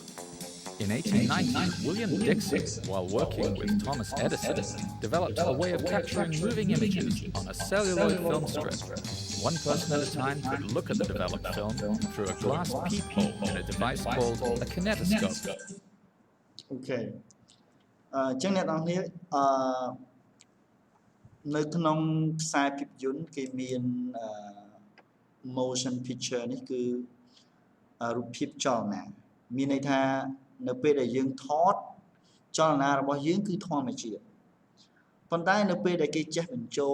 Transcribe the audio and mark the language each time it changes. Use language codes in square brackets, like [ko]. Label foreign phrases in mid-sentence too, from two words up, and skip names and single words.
[en] In 1890, William Dixon, while working with Thomas Edison, developed a way of capturing moving images on a celluloid film strip. One person at a time could look at the developed film through a glass peephole in a device called a kinetoscope. [km] Okay. ចឹងអ្នកនរគ្នានៅក្នុងខ្សែភាពយន្តគេមាន [en] motion picture [km] នេះគឺរូបភាពចលនាមានន័យថានៅពេលដែលយើងថតចលនារបស់យើងគឺធម្មជាតិប៉ុន្តែនៅពេលដែលគេចេះបញ្ចូល